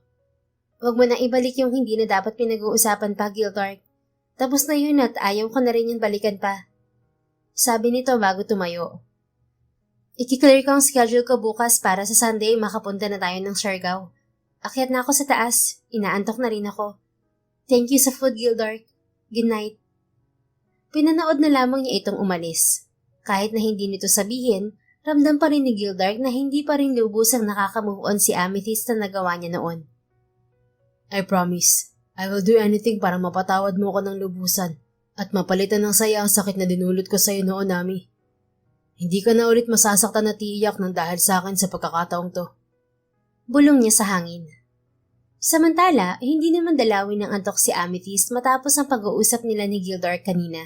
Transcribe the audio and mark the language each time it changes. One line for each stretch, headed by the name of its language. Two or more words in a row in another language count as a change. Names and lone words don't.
Filipino: Huwag mo na ibalik yung hindi na dapat pinag-uusapan pa, Gildark. Tapos na yun at ayaw ko na rin yung balikan pa. Sabi nito bago tumayo. Ikiklear ko ang schedule ko bukas para sa Sunday makapunta na tayo ng Siargao. Akyat na ako sa taas. Inaantok na rin ako.
English: Thank you
Filipino: sa food, Gildark.
English: Good night.
Filipino: Pinanood na lamang niya itong umalis. Kahit na hindi nito sabihin, ramdam pa rin ni Gildark na hindi pa rin lubusang nakaka-move on si Amethyst na nagawa niya noon.
English: I promise, I will do anything
Filipino: para mapatawad mo ko ng lubusan at mapalitan ng saya ang sakit na dinulot ko sa'yo noon, Ami. Hindi ka na ulit masasaktan at iiyak ng dahil sa akin sa pagkakataong to. Bulong niya sa hangin. Samantala, hindi naman dalawin ng antok si Amethyst matapos ang pag-uusap nila ni Gildark kanina.